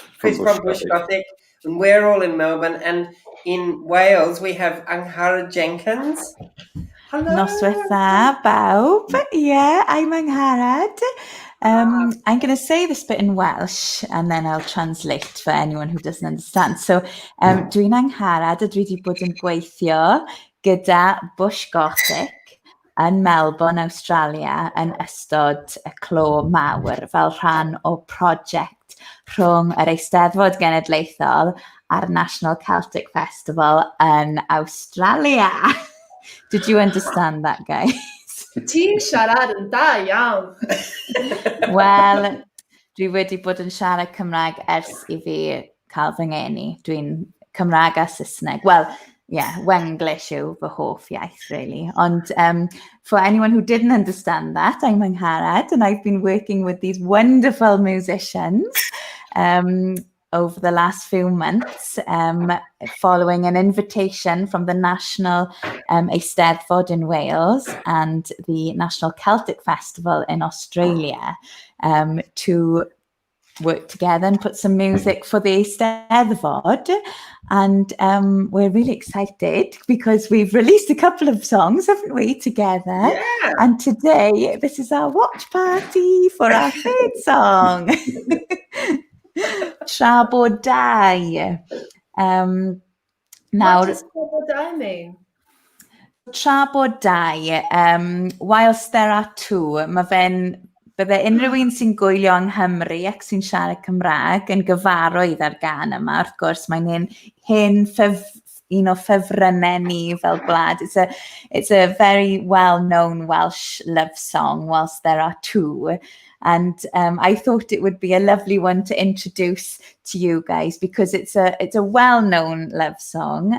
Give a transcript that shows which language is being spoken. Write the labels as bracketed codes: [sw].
[en] Chris from Bush Gothic, and we're all in Melbourne. And in Wales, we have Angharad Jenkins. Hello. [cy] Noswaith bawb. [en] Yeah, I'm Angharad. I'm going to say this bit in Welsh and then I'll translate for anyone who doesn't understand. [cy] So, dwi'n Angharad a dwi wedi bod yn gweithio gyda Bush Gothic yn Melbourne, Australia, yn ystod y clo mawr fel rhan o prosiect rhwng yr Eisteddfod Genedlaethol a'r National Celtic Festival yn Australia. [en] Did you understand that, guys? [cy] Ti'n siarad yn da iawn. Wel, dwi wedi bod yn siarad Cymraeg ers I fi cael fy ngeni. Dwi'n Cymraeg a Saesneg. [en] Well, yeah, [cy] Wenglish yw fy hoff iaith, really. [en] And for anyone who didn't understand that, I'm Angharad, and I've been working with these wonderful musicians over the last few months, following an invitation from the National Eisteddfod in Wales and the National Celtic Festival in Australia to work together and put some music for the Eisteddfod. And we're really excited because we've released a couple of songs, haven't we, together? Yeah. And today, this is our watch party for our third song. Tra Bo Dau. Now, What does Tra Bo Dau mean? [cy] Tra Bo Dau, [en] whilst there are two, [cy] bydde unrhyw un sy'n gwylio yng Nghymru ac sy'n siarad Cymraeg yn gyfarwydd ar gan yma. Wrth gwrs, mae'n un o ffefrynnau ni fel gwlad. [en] It's a very well-known Welsh love song, whilst there are two. And I thought it would be a lovely one to introduce to you guys because it's a well-known love song.